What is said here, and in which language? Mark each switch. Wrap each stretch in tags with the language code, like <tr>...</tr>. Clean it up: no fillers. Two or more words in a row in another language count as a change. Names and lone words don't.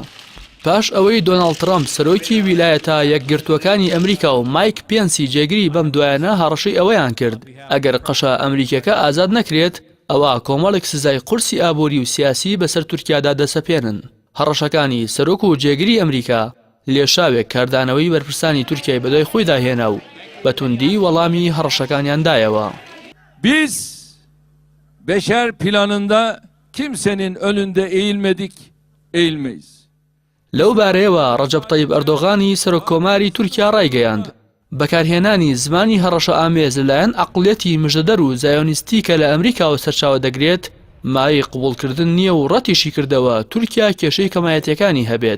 <ckb>پاش ئەوەی دۆناڵد ترامپ سەرۆکی ویلایەتە یەکگرتووەکانی ئەمریکا و مایک پێنسی جێگری بەم دوایانە هەڕەشەی ئەوەیان کرد ئەگەر قەشە ئەمریکیەکە ئازاد نەکرێت ئەوە کۆمەڵێک سزای قورسی ئابووری و سیاسی بەسەر تورکیادا دەسەپێنن. هەڕەشەکانی سەرۆک و جێگری ئەمریکا لێشاوێک کاردانەوەی بەرپرسانی تورکیای بەدوای خۆی داهێنا و بە توندی وەڵامی هەڕەشەکانیاندایەوە.</ckb> <tr>Biz beşer planında kimsenin önünde eğilmedik, eğilmeyiz.</tr> <ckb>لەو بارەیەوە ڕەجەب تەیب ئەردۆغانی سەرۆککۆماری تورکیا ڕایگەیاند بەکارهێنانی زمانی هەڕەشە ئامێز لەلایەن عەقڵیەتی مژدەدەر و زایۆنیستی کە لە ئەمریکاوە سەرچاوە دەگرێت مای قبوڵکردن نییە و ڕەتیشی کردەوە تورکیا کێشەی کەمایەتیەکانی هەبێت.</ckb>